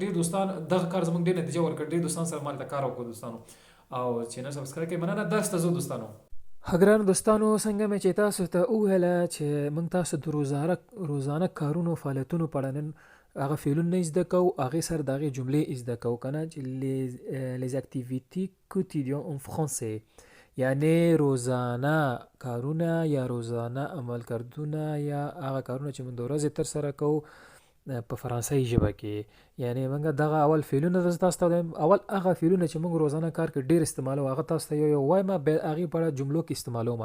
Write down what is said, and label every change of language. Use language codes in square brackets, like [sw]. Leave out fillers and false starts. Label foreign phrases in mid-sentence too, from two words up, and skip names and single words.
[ps] ډېر دوستان دغه کار زموږ ډېر نتیجه ورکړ. ډېر دوستان سره ما هلته کار وکړو دوستانو. او چینل سبسکرایب کړئ. مننه. درس ته ځو دوستانو. ګرانو دوستانو، څنګه مې چې تاسو ته وویله چې موږ تاسو د روزانه کارونو فعالیتونو په اړه نن هغه فعلونه زده کوو، هغې سره د هغې جملې زده کوو که نه، چې [fr] les activités quotidiennes en français، [ps] یعنې روزانه کارونه یا روزانه عمل کردونه یا هغه کارونه چې موږ د ورځې ترسره کوو په فرانسوي ژبه کې. یعنې موږ دغه اول فعلونه زه تاسو ته وایم. اول هغه فعلونه چې موږ روزانه کار کې ډېر استعمالوو هغه تاسو ته یو وایم، بیا هغې په اړه جملو کې استعمالوم.